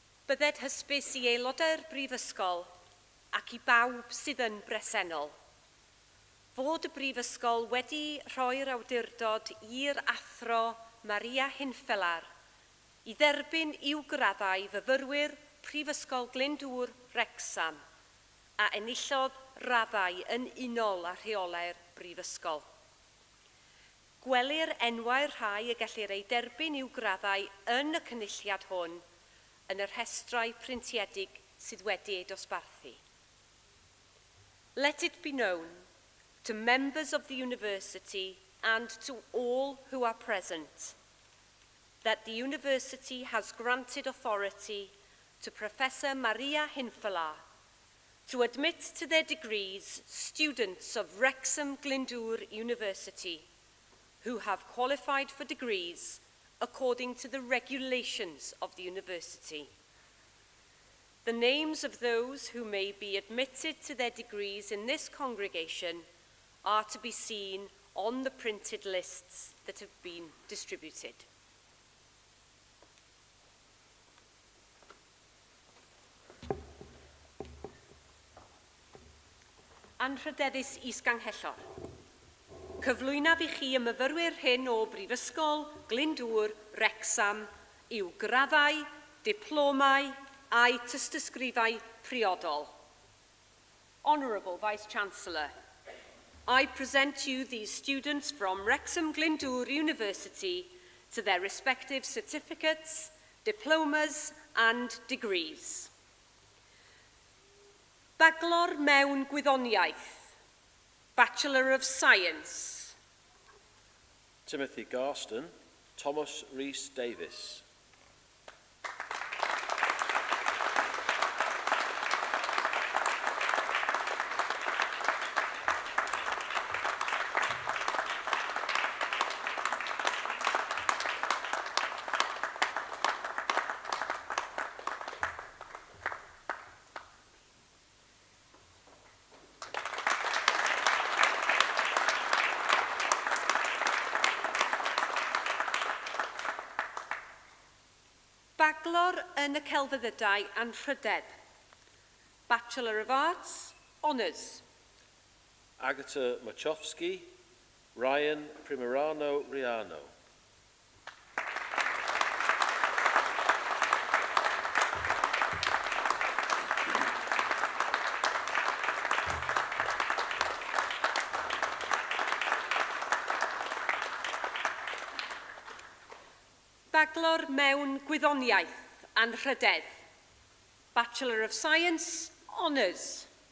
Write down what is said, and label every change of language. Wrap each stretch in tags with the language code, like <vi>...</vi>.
<cy>Bydded hysbys i aelodau'r Brifysgol ac i bawb sydd yn bresennol fod y Brifysgol wedi rhoi'r awdurdod i'r athro Maria Hinfelar i dderbyn i'w graddau fyfyrwyr Prifysgol Glyndwr Wrecsam a enillodd raddau yn unol â rheolau'r Brifysgol. Gwelir enwau'r rhai y gellir ei derbyn i'w graddau yn y cynulliad hwn yn yr rhestrau printiedig sydd wedi ei dosbarthu.</cy> <en>Let it be known to members of the university and to all who are present that the university has granted authority to Professor Maria Hinfelar to admit to their degrees students of Wrexham Glyndwr University who have qualified for degrees according to the regulations of the university. The names of those who may be admitted to their degrees in this congregation are to be seen on the printed lists that have been distributed.</en> <cy>Anrhydeddus Is-Ganghellor. Cyflwynaf i chi y myfyrwyr hyn o Brifysgol Glyndwr Wrecsam i'w graddau, diplomau a'i tystysgrifau priodol.</cy> <en>Honourable Vice-Chancellor, I present you these students from Wrexham Glyndwr University to their respective certificates, diplomas and degrees.</en> <cy>Baglor mewn gwyddoniaeth,</cy> <en>Bachelor of Science.</en> <cy>Timothy Garston, Thomas Rhys Davis. Baglor yn y Celfyddydau Anrhydedd.</cy> <en>Bachelor of Arts, Honours. Agata Machowski, Ryan Primerano Riano.</en> <cy>Baglor mewn Gwyddoniaeth, Anrhydedd.</cy> <en>Bachelor of Science, Honours.</en>